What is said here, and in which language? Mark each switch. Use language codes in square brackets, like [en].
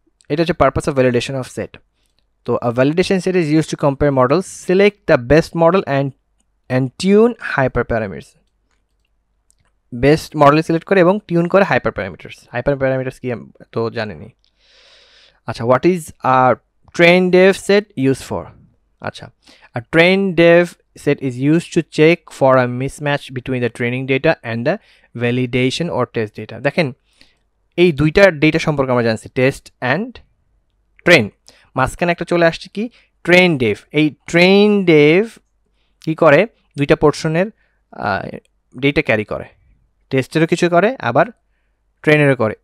[bn] এটা হচ্ছে purpose of validation of set. [en] তো a validation set is use to compare models, select the best model and tune hyper parameters. [bn] Best model select করে এবং tune করে hyper parameters. Hyper parameters কি তো জানেনি। [en] আচ্ছা, what is a train dev set use for? আচ্ছা, a train dev set is used to check for a mismatch between the training data and the validation or test data. [bn] দেখেন এই দুইটা data সম্পর্কে আমরা জানছি, টেস্ট অ্যান্ড ট্রেন। মাঝখানে একটা চলে আসছে কি, ট্রেন ডেভ। এই ট্রেন ডেভ কী করে, দুইটা পোর্শনের ডেটা ক্যারি করে, টেস্টেরও কিছু করে আবার ট্রেনেরও করে।